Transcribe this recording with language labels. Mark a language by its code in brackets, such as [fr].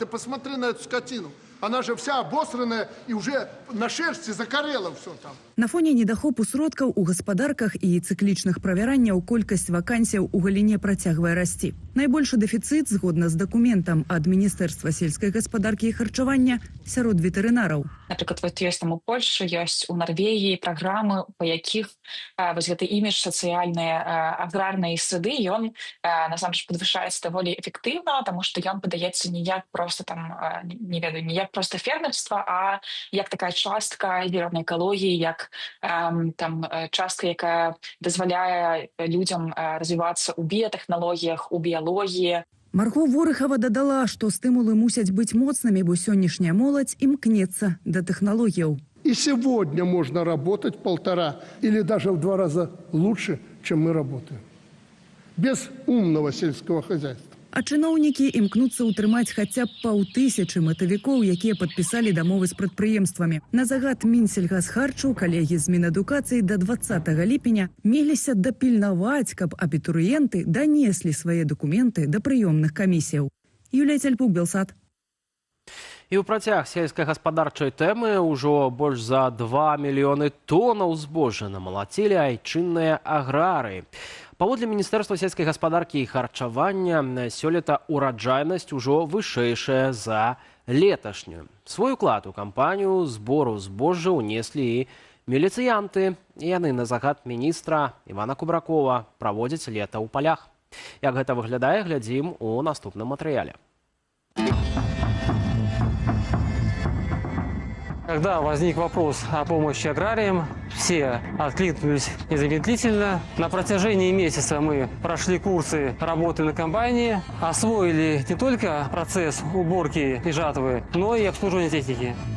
[ru] Ты посмотри на эту скотину. Она же вся обосранная и уже на шерсти закорела все там. [be] На фоне недахопу сродкаў у гаспадарках і цыклічных правяранняў колькасць вакансіяў у галіне працягвае расці. Найбольшы дэфіцыт, згодна з дакументам ад Міністэрства сельскай гаспадаркі і харчавання, сярод ветэрынараў. Напрыклад, вот ёсць там у Польшы, ёсць у Нарвегіі праграмы, па якіх вось гэты імідж сацыяльныя аграрнай среды, ён насамрэч падвышаецца даволі эфектыўна, таму што ён падаецца не як проста там, не ведаю, не як проста фермерства, а як такая частка зялёнай экалогіі, як там частка, якая дазваляе людзям развівацца ў біятэхналогіях, у біялогіі. Марго Ворыхава дадала, што стымулы мусяць быць моцнымі, бо сённяшняя моладзь імкнецца да тэхналогіяў. [ru] И сегодня можно работать 1,5 или даже в 2 раза лучше, чем мы работаем. Без умного сельского хозяйства. [be] А чыноўнікі імкнуцца ўтрымаць хаця б 500 мэтавікоў, якія падпісалі дамовы з прадпрыемствамі. На загад Мінсельгасхарчу калегі з Мінадукацыі да 20 ліпеня меліся дапільнаваць, каб абітурыенты данеслі свае дакументы да прыёмных камісіяў. Юлія Цяльпук, Белсат. І ў працяг сельскагаспадарчай тэмы ўжо больш за 2 мільёны тонаў збожжа намалацілі айчынныя аграрыі. Паводле Міністэрства сельскай гаспадаркі і харчавання, сёлета ураджайнасць ужо вышэйшая за леташнюю. Свой уклад у кампанію збору збожжа ўнеслі і міліцыянты. Яны на загад міністра Івана Кубракова праводзяць лета ў палях. Як гэта выглядае, глядзім у наступным матэрыяле. [ru] Когда возник вопрос о помощи аграриям, все откликнулись незамедлительно. На протяжении месяца мы прошли курсы работы на комбайне, освоили не только процесс уборки и жатвы, но и обслуживания техники.